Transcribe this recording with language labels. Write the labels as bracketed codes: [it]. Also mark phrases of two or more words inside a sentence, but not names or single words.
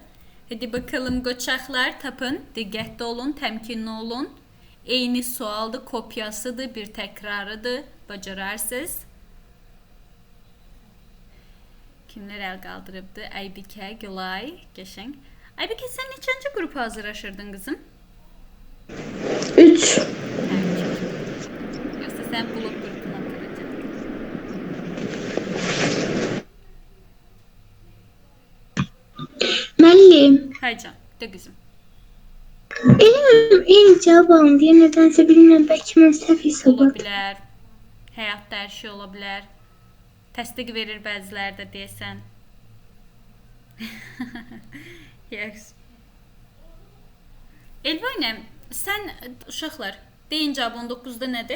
[tr] Hadi bakalım [az] qoçaqlar tapın. Diqqətli olun, təmkinli olun. Eyni sualdır, kopyasıdır, bir təkrarıdır. Bacararsınız. Kimlər əl qaldırıbdı? Aybikə, Gülay, Qəşəng. Aybikə, sən neçənci qrupa hazırlaşırdın qızım? 3. Yoxsa sən blok qrupuna qıracaq. Müəllim, Haycan, de qızım. [tr] eyni cevap alın diye nedense bilmiyorum belki [az] mən səhv hesab Ola etdim. bilər. Həyatda hər şey ola bilər. Təsdiq verir bəziləri də deyəsən. Yaxşı. Elvanə, sən uşaqlar, deyin cavab 19-da nədir?